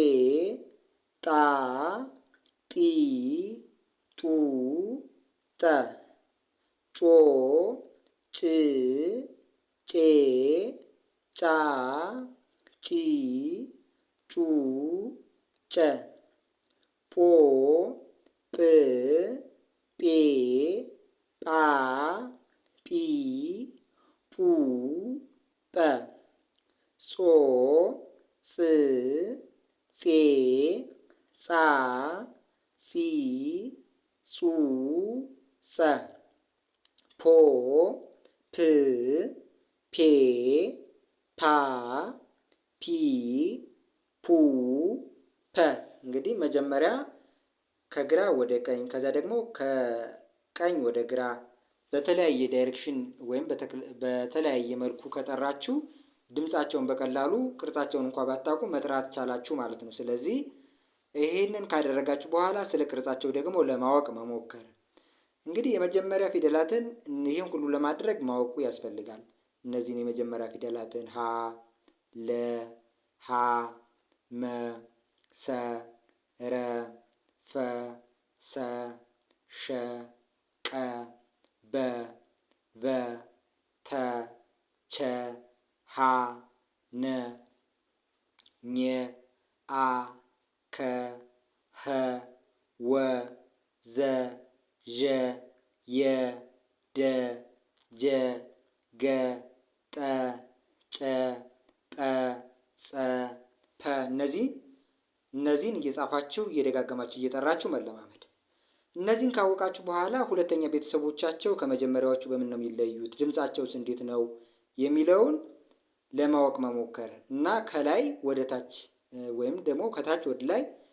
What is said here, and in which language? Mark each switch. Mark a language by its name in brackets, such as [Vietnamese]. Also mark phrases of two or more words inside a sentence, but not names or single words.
[Amharic] ጣ ጢ ጡ ጠ ጮ ጭ ጬ ጫ ጪ ጩ ጨ ጶ ጵ ጴ ጳ ጲ ጱ ጰ ጾ ጽ ጼ ጻ ጺ ጹ ጸ ፖ ፕ ፔ ፓ ፒ ፑ ፐ። እንግዲህ መጀመሪያ ከግራ ወደ ቀኝ ከዛ ደግሞ ከቀኝ ወደ ግራ በተለያየ ዳይሬክሽን ወይም በተለያየ መልኩ ከጠራችሁ ድምፃቸውን በቀላሉ ቅርጻቸውን እንኳን ባታውቁ መጥራት ቻላችሁ ማለት ነው። ስለዚህ ይሄንን ካደረጋችሁ በኋላ ስለ ቅርጻቸው ደግሞ ለማወቅ መሞከር። እንግዲህ የመጀመሪያ ፊደላትን ይህን ሁሉ ለማድረግ ማወቁ ያስፈልጋል። እነዚህን የመጀመሪያ ፊደላትን ሀ፣ ለ፣ ሀ፣ መ፣ ሰ፣ ረ፣ ፈ፣ ሰ፣ ሸ፣ ቀ፣ በ፣ ቨ፣ ተ፣ ቸ፣ ሀ፣ ነ፣ ኘ፣ አ፣ ከ፣ ኸ፣ ወ፣ ዘ፣ ዠ፣ የ፣ ደ፣ ጀ፣ ገ፣ ጠ፣ ጨ፣ ጰ፣ ጸ፣ ፐ። እነዚህን እየጻፋችሁ እየደጋገማችሁ እየጠራችሁ መለማመድ። እነዚህን ካወቃችሁ በኋላ ሁለተኛ ቤተሰቦቻቸው ከመጀመሪያዎቹ በምን ነው የሚለዩት፣ ድምፃቸውስ እንዴት ነው የሚለውን ለማወቅ መሞከር እና ከላይ ወደ ታች ወይም ደግሞ ከታች ወደ ላይ